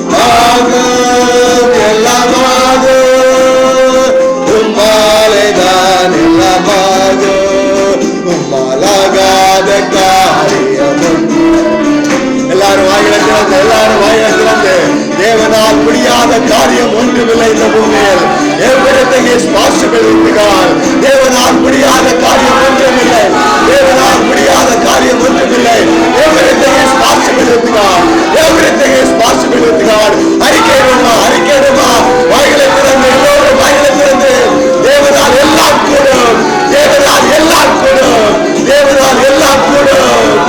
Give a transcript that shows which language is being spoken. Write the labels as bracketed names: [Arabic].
[Tamil] ஆகும், எல்லாம் ஆகும், உம்மாலே தான் எல்லாம் ஆகும். உம்மாலாகாத காரியம் ஒன்று. எல்லாரும் வாயில திறந்து, எல்லாரும் வாயில திறந்து, தேவனால் முடியாத காரியம் ஒன்றுமில்லை இந்த பூமியில். [English] Everything is possible with God. [Tamil] தேவனால் முடியாத காரியம் ஒன்றுமில்லை, தேவனால் முடியாத காரியம் ஒன்றுமில்லை. [English] Everything is possible with God. Everything is possible with God. [Tamil] அறிக்கையிடுமா, அறிக்கையிடுமா, வாயில திறந்து, எல்லோரும் வாயில திறந்து, தேவனால் எல்லாம் கூடும், தேவனால் எல்லாம் கூடும், தேவனால் எல்லாம் கூடும்.